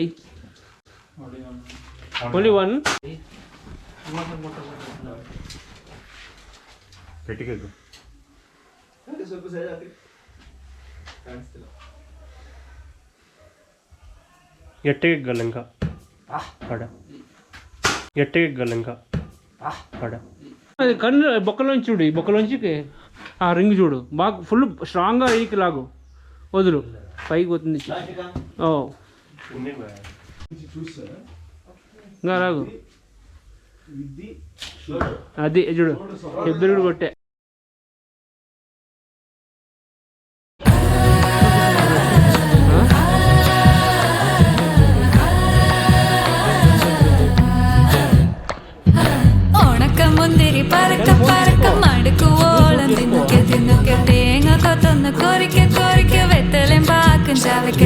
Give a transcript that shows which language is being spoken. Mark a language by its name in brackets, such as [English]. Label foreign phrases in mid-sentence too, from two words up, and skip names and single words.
[English] only one [Telugu] ఎట్టెగ్గల ఇంకా పడ ఎట్టెగ్గల ఇంకా పడ అది కన్ను బొక్కలోంచి చూడు, ఈ బొక్కలోంచి ఆ రింగ్ చూడు, బాగా ఫుల్ స్ట్రాంగ్గా ఎయికి లాగు, వదులు, పైకి పోతుంది. ఓ ఇంకా లాగు, అది చూడు, ఇద్దరు కొట్టే. [Malayalam] മുന്തിരി പറക്ക പറക്ക മടുക്കുവോളം തിന്നുക്കെ തിന്നുക്കെ തേങ്ങ കൊത്തൊന്ന് കൊറിക്ക കൊറിക്ക വെത്തലും പാക്കും ചവയ്ക്ക